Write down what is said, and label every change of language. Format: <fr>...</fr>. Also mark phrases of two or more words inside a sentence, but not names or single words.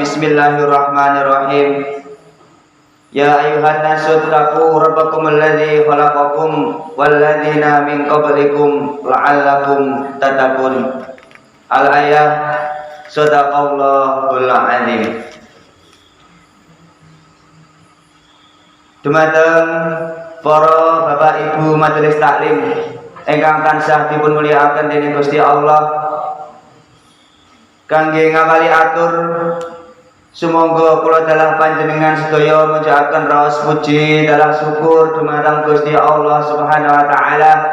<ar>بسم الله الرحمن الرحيم. يا أيها الناس اتقوا ربكم الذي خلقكم والذين من قبلكم لعلكم تتقون. الآية. صدق الله العظيم.</ar> <jv>Dumateng para bapak ibu majelis taklim ingkang tansah dipun mulyakaken dening Gusti Allah, kangge ngawali atur sumangga kula dalah panjenengan sedaya mujahaken raos puji dalah syukur dumateng Gusti Allah</jv> <ar>سبحانه وتعالى.</ar>